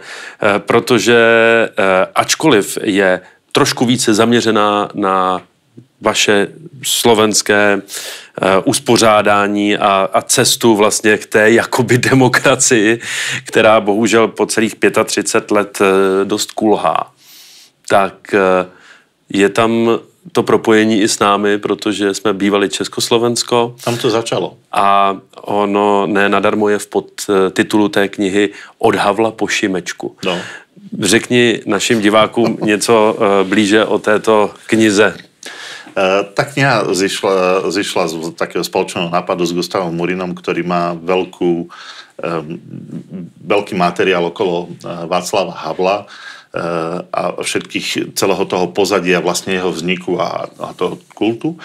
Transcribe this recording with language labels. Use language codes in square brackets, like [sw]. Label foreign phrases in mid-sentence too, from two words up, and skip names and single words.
[cs] Protože ačkoliv je trošku více zaměřená na vaše slovenské uspořádání a cestu vlastně k té jakoby demokracii, která bohužel po celých 35 let dost kulhá, tak je tam to propojení i s námi, protože jsme bývali Československo. Tam to začalo. A ono ne nadarmo je v podtitulu té knihy Od Havla po Šimečku. No. Řekni našim divákům něco blíže o této knize. [sk] Tá kniha zišla z takého spoločného nápadu s Gustavom Morínom, ktorý má veľký materiál okolo Václava Havla a celého toho pozadia vlastne jeho vzniku a toho kultu.